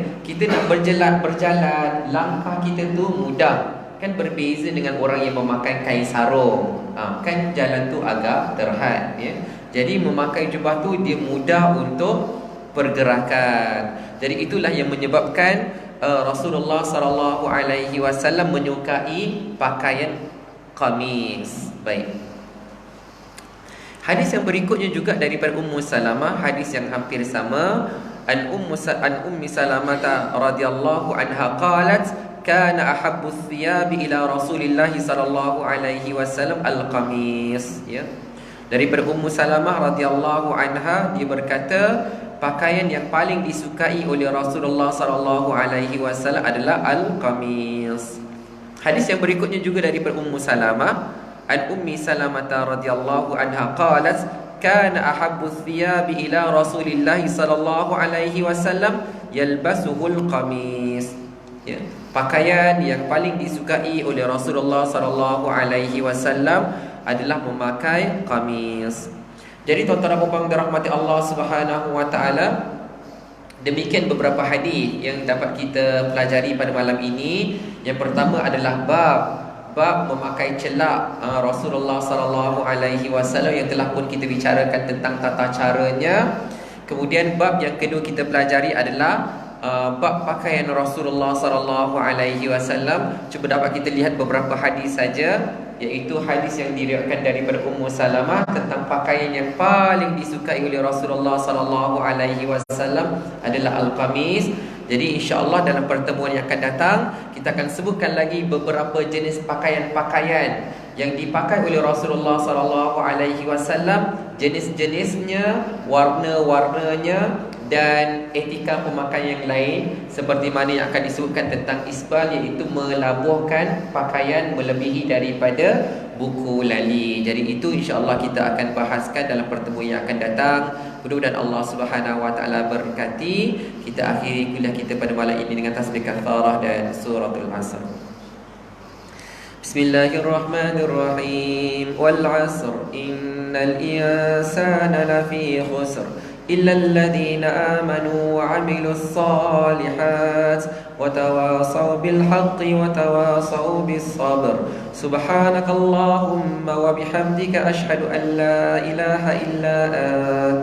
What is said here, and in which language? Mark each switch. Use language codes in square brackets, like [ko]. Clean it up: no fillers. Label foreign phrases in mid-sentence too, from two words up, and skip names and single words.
[ms] Kita nak berjalan, langkah kita tu mudah. Kan berbeza dengan orang yang memakai kain sarung, kan jalan tu agak terhad, ya. Jadi memakai jubah tu dia mudah untuk pergerakan. Jadi itulah yang menyebabkan Rasulullah [ar] صلى الله عليه وسلم [ms] menyukai pakaian qamis. Baik. Hadis yang berikutnya juga daripada Ummu Salamah, hadis yang hampir sama. [ar] عن أم سلمة رضي الله عنها قالت كان أحب الثياب إلى رسول الله صلى الله عليه وسلم القميص, ya. [ms] Daripada Ummu Salamah [ar] رضي الله عنها, [ms] dia berkata pakaian yang paling disukai oleh Rasulullah [ar] صلى الله عليه وسلم [ms] adalah al-qamis. Hadis yang berikutnya juga daripada Ummu Salamah, [ar] عن أم سلمة رضي الله عنها قالت كان أحب الثياب إلى رسول الله صلى الله عليه وسلم يلبسه القميص, ya. [ms] Pakaian yang paling disukai oleh Rasulullah [ar] صلى الله عليه وسلم [ms] adalah memakai qamis. Jadi tuan-tuan dan puan-puan dirahmati Allah [ar] سبحانه وتعالى, [ms] demikian beberapa hadis yang dapat kita pelajari pada malam ini. Yang pertama adalah bab memakai celak Rasulullah [ar] صلى الله عليه وسلم [ms] yang telah pun kita bicarakan tentang tata caranya. Kemudian bab yang kedua kita pelajari adalah bab pakaian Rasulullah [ar] صلى الله عليه وسلم. [ms] Cuba dapat kita lihat beberapa hadis saja, iaitu hadis yang diriwayatkan daripada Ummu Salamah tentang pakaian yang paling disukai oleh Rasulullah [ar] صلى الله عليه وسلم [ms] adalah al-qamis. Jadi insya-Allah dalam pertemuan yang akan datang kita akan sebutkan lagi beberapa jenis pakaian-pakaian yang dipakai oleh Rasulullah [ar] صلى الله عليه وسلم, [ms] jenis-jenisnya, warna-warnanya dan etika pemakaian yang lain, seperti mana yang akan disebutkan tentang isbal, iaitu melabuhkan pakaian melebihi daripada buku lali. Jadi itu insya-Allah kita akan bahaskan dalam pertemuan yang akan datang. Mudah-mudahan Allah [ar] سبحانه وتعالى [ms] berkati. Kita akhiri kuliah kita pada malam ini dengan tasbih kafarah dan suratul Asr. Bismillahirrahmanirrahim. [ar] والعصر إن الإنسان لفي خسر إلا الذين آمنوا وعملوا الصالحات وتواصوا بالحق وتواصوا بالصبر سبحانك اللهم وبحمدك أشهد أن لا إله إلا أنت